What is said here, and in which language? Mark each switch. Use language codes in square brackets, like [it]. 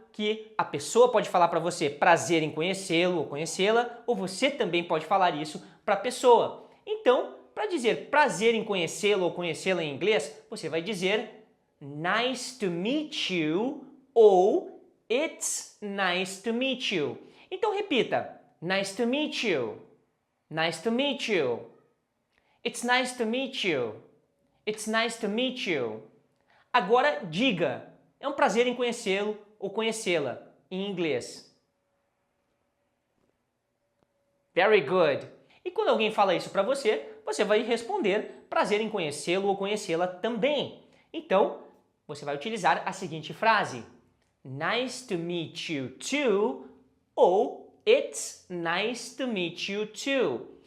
[pt] que a pessoa pode falar para você prazer em conhecê-lo ou conhecê-la, ou você também pode falar isso para a pessoa. Então, para dizer prazer em conhecê-lo ou conhecê-la em inglês, você vai dizer [en] nice to meet you [pt] ou [en] it's nice to meet you. [pt] Então repita, [en] nice to meet you, nice to meet you, it's nice to meet you, it's nice to meet you. [pt] Agora diga, é um prazer em conhecê-lo ou conhecê-la em inglês. [en] Very good. [pt] E quando alguém fala isso para você, você vai responder prazer em conhecê-lo ou conhecê-la também. Então, você vai utilizar a seguinte frase: [en] nice to meet you too [pt] ou [en] it's nice to meet you too.